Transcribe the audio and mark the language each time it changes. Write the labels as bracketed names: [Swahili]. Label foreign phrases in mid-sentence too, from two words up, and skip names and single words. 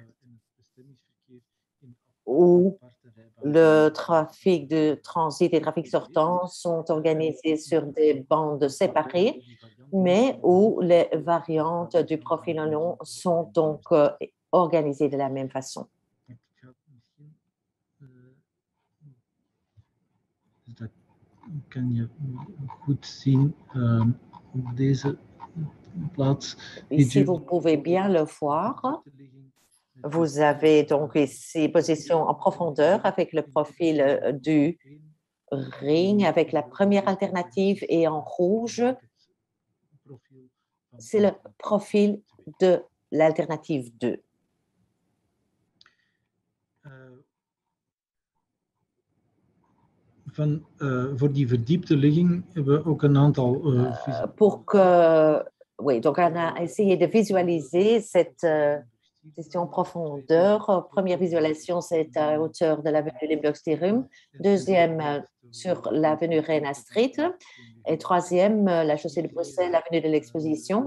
[French] où le trafic de transit et trafic sortant sont organisés sur des bandes séparées, mais où les variantes du profil en long sont donc organisées de la même façon. [Dutch] Dat kan je goed zien op deze plaats. [French] Ici, vous pouvez bien le voir. Vous avez donc ici position en profondeur avec le profil du ring, avec la première alternative, et en rouge, c'est le profil de l'alternative 2. [Dutch] Voor die verdiepte ligging hebben we ook een aantal. [French] Oui, donc on a essayé de visualiser cette question en profondeur. Première visualisation, c'est à hauteur de l'avenue Limburgstierum. Deuxième, sur l'avenue Rena Street. Et troisième, la chaussée de Bruxelles, l'avenue de l'Exposition.